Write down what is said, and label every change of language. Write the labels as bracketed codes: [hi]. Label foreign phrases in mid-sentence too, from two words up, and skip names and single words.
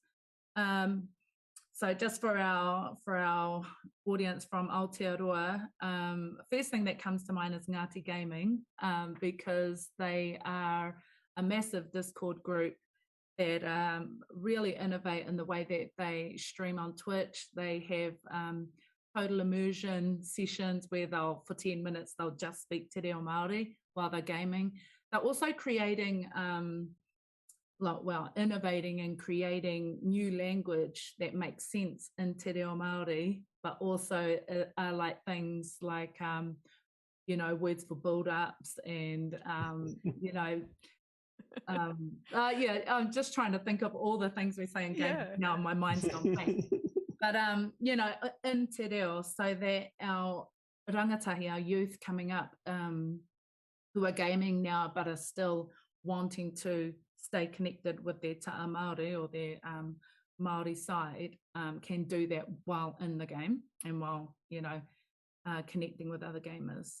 [en] So just for our audience from Aotearoa, first thing that comes to mind is Ngāti Gaming, because they are a massive Discord group that really innovate in the way that they stream on Twitch. They have total immersion sessions where for 10 minutes, they'll just speak [mi] te reo Māori [en] while they're gaming. They're also creating, innovating and creating new language that makes sense in [mi] te reo Māori, [en] but also like things like, words for build-ups and, I'm just trying to think of all the things we say in game now. My mind's gone blank. But in [mi] te reo, [en] so that our rangatahi, our youth coming up, who are gaming now but are still wanting to stay connected with their [mi] ta'a Māori [en] or their Māori side, can do that while in the game and while connecting with other gamers.